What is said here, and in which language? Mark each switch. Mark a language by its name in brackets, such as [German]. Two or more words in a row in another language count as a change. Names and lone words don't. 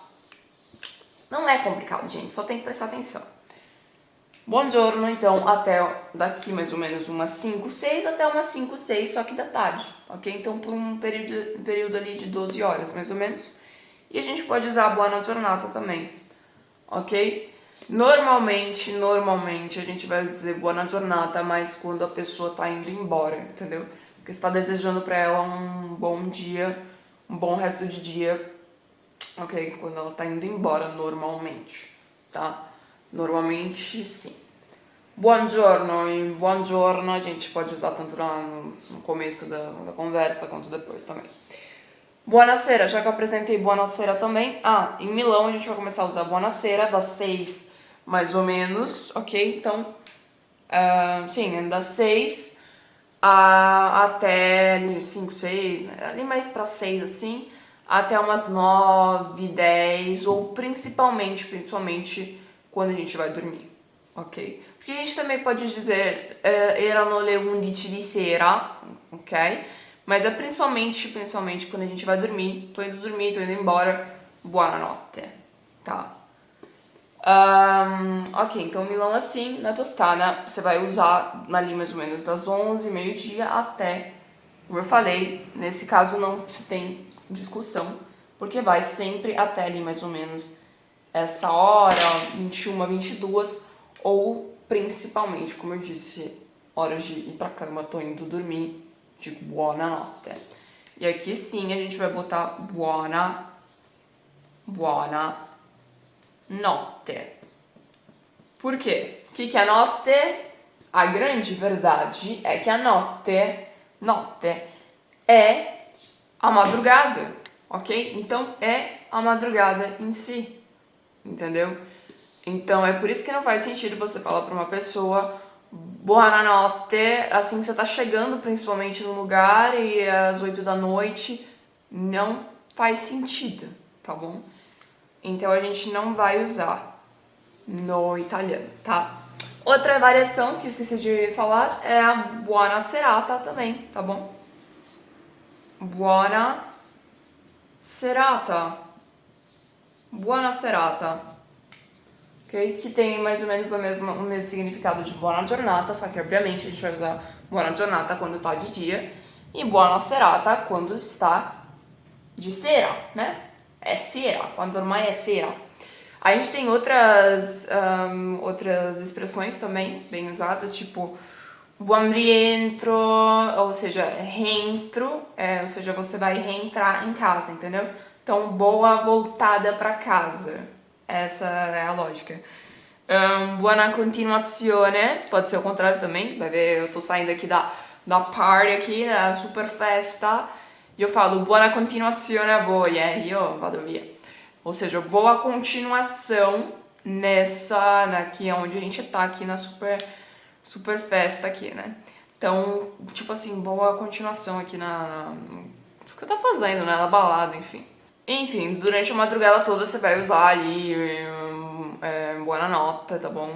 [Portuguese] Não é complicado, gente, só tem que prestar atenção. Buongiorno, então, até daqui mais ou menos umas 5, 6 até umas 5, 6, só que da tarde, ok? Então, por um período ali de 12 horas, mais ou menos. E a gente pode usar a [Italian] buona giornata [Portuguese] também, ok? Normalmente, a gente vai dizer [Italian] buona giornata, [Portuguese] mas quando a pessoa tá indo embora, entendeu? Porque você tá desejando pra ela um bom dia, um bom resto de dia, ok? Quando ela tá indo embora, normalmente, tá? Normalmente, sim. [Italian] Buongiorno e buongiorno [Portuguese] a gente pode usar tanto no começo da conversa quanto depois também. Buonasera, já que eu apresentei buonasera também. Em Milão a gente vai começar a usar buonasera das 6 mais ou menos, ok? Então, sim, das 6 até ali 5, 6, né? Ali mais pra 6 assim, até umas 9, 10 ou principalmente quando a gente vai dormir, ok? Porque a gente também pode dizer [Italian] erano le 11 di sera, [Portuguese] ok? Mas é principalmente quando a gente vai dormir, tô indo dormir, tô indo embora, buonanotte, tá? Ok, então Milão assim, na Toscana você vai usar ali mais ou menos das 11, meio-dia até, como eu falei, nesse caso não se tem discussão, porque vai sempre até ali mais ou menos essa hora, 21, 22, ou principalmente, como eu disse, horas de ir pra cama, tô indo dormir, digo buonanotte. E aqui sim a gente vai botar [Italian] buona notte. [Portuguese] Por quê? O que é a notte? A grande verdade é que a notte é a madrugada, ok? Então é a madrugada em si, entendeu? Então é por isso que não faz sentido você falar pra uma pessoa buonanotte assim que você tá chegando, principalmente no lugar e é às 8 da noite. Não faz sentido, tá bom? Então a gente não vai usar no italiano, tá? Outra variação que eu esqueci de falar é a [Italian] buona serata [Portuguese] também, tá bom? [Italian] Buona serata. Buona serata. [Portuguese] Ok? Que tem mais ou menos o mesmo significado de [Italian] buona giornata, [Portuguese] só que obviamente a gente vai usar [Italian] buona giornata [Portuguese] quando tá de dia e [Italian] buona serata [Portuguese] quando está de sera, né? É sera, [Italian] quando ormai [Portuguese] é sera. A gente tem outras expressões também bem usadas, tipo [Italian] buon rientro, [Portuguese] ou seja, reentro, ou seja, você vai reentrar em casa, entendeu? Então, boa voltada pra casa. Essa é a lógica. [Italian] Buona continuazione, [Portuguese] pode ser o contrário também, vai ver, eu tô saindo aqui da party aqui, da super festa, e eu falo [Italian] buona continuazione a voi, io vado via. [Portuguese] Ou seja, boa continuação aqui onde a gente tá, aqui na super festa aqui, né? Então, tipo assim, boa continuação aqui o que você tá fazendo, né? Na balada, enfim. Enfim, durante a madrugada toda você vai usar ali buonanotte, tá bom?